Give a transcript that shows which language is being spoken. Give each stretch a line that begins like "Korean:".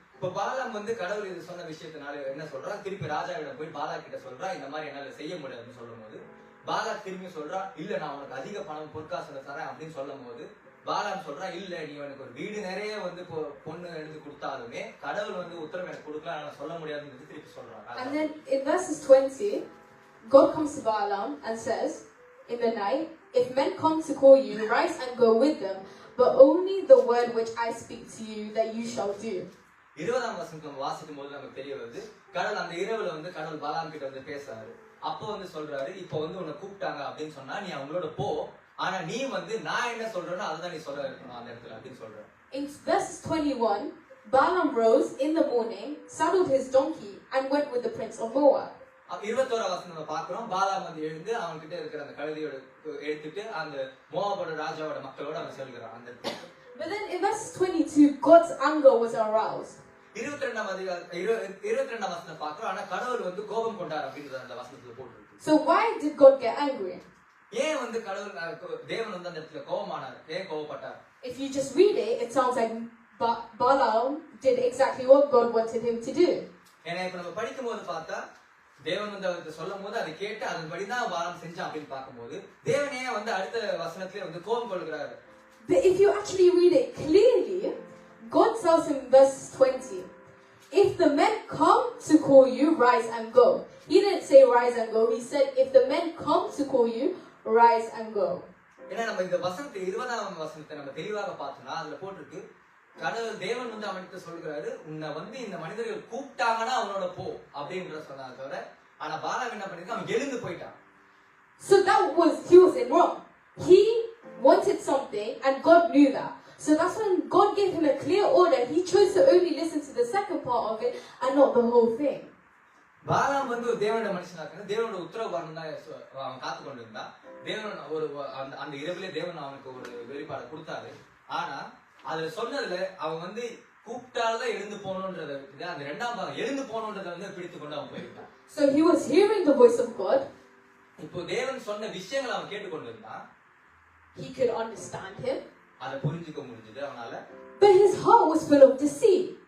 Tamil: இப்போ பாலாம் வந்து கடவுள் இது சொன்ன விஷயத்தினால என்ன சொல்றான், திருப்பி ராஜாவிடம் போய் பாலாக் கிட்ட சொல்றான், இந்த மாதிரி என்னால செய்ய முடியாதுன்னு சொல்லும் போது பாலாக் திரும்பி சொல்றான், இல்ல நான் உனக்கு அதிக பணம் பொற்காசுல தரேன் அப்படின்னு சொல்லும் போது பாலாம் சொல்றான், இல்ல நீ எனக்கு ஒரு வீடு நிறைய வந்து பொண்ணு எடுத்து கொடுத்தாலுமே கடவுள் வந்து உத்தரவு எனக்கு கொடுக்கலாம், நான் சொல்ல முடியாதுன்னு திருப்பி சொல்றான்.
English: And then in verses 20, God comes to Balaam and says, in the night, if men come to call you, rise and go with them, but only the word which I speak to you that you shall do.
Tamil: 20ஆம் வசனம் வாசிக்கும் போது நமக்கு தெரிய வருது, கடவுள் அந்த இரவுல வந்து கடவுள் பாலாம் கிட்ட வந்து பேசுறாரு. அப்போ வந்து சொல்றாரு, இப்போ வந்து உன்னை கூப்பிட்டாங்க அப்படின்னு சொன்னா நீ அவங்களோட போ, ஆனா நீ வந்து நான் என்ன சொல்றேனோ அதுதான் நீ சொல்ல இருக்கணும் அந்த இடத்துல அப்படின்னு சொல்றாரு.
English: In verses 21, Balaam rose in the morning, saddled his donkey, and went with the prince of Moab.
Tamil: 21ஆம் வசனம் பார்க்கிறோம், பாலாம் வந்து எழுந்து அவன் கிட்ட இருக்கிற அந்த கழுதையோட எடுத்துட்டு அந்த மோவாபோட ராஜாவோட மக்களோட அவன் செல்கிறான் அந்த இடத்துல.
English: But then in verses 22, God's anger was aroused.
Tamil: 22ஆம் வசனம் பார்க்கிறோம், ஆனா கடவுள் வந்து கோபம் கொண்டார் அப்படிங்கறது அந்த வசனத்துல போட்டுருக்கு.
English: So why did God get angry?
Tamil: ஏன் வந்து கடவுள் தேவன் வந்து அந்த இடத்துல கோபமானார், ஏன் கோபப்பட்டார்?
English: If you just read it, it sounds like Balaam did exactly what God wanted him to do.
Tamil: ஏன்னா இப்ப நம்ம படிக்கும்போது பார்த்தா தேவன் வந்து அவருக்கு சொல்லும் போது அதை கேட்டு அதன்படிதான் பாலாம் செஞ்சான் அப்படின்னு பார்க்கும்போது தேவனே வந்து அடுத்த வசனத்திலே வந்து கோபம் கொள்கிறாரு.
English: But if you actually read it clearly, God tells him verse 20, if the men come to call you, rise and go. He didn't say rise and go. He said if the men come to call you, rise and go.
Tamil: ஏன்னா நம்ம இந்த வசனத்தை 20ஆம் வசனத்தை நம்ம தெளிவாக பார்த்தோம்னா அதுல போட்டிருக்கு கடவுள் தேவன் வந்து அவனுக்கு சொல்கிறாரு உன்னை வந்து இந்த மனிதர்கள் கூப்பிட்டாங்கன்னா அவனோட போ அப்படின்ற சொன்னாங்க தவிர ஆனா பாலாம் என்ன பண்ணிருக்கான் அவன் எழுந்து போயிட்டான்.
English: So he was in wrong. He wanted something and God knew that. So that's when God gave him a clear order. He chose to only listen to the second part of it and not the whole thing.
Tamil: பாலாம் வந்து தேவனோட மனுஷனாக்க தேவனோட உத்தரவு வரணும் தான் அவன் காத்து கொண்டு இருந்தான். தேவன் ஒரு அந்த இரவிலே தேவன் அவனுக்கு ஒரு வெளிப்பாடு கொடுத்தாரு. ஆனா அதுல சொன்னதுல அவன் வந்து கூப்பிட்டால்தான் எழுந்து போகணும்ன்றத விட்டு அந்த இரண்டாம் பாகம் எழுந்து போகணும்ன்றத வந்து பிடித்து கொண்டு அவன் போயிருக்கான்.
English: So he was hearing the voice of God.
Tamil: இப்போ தேவன் சொன்ன விஷயங்களை அவன் கேட்டுக்கொண்டு இருந்தான்.
English: He could understand him.
Tamil: அதை புரிஞ்சுக்க முடிஞ்சது அவனால.
English: But his heart was full of deceit.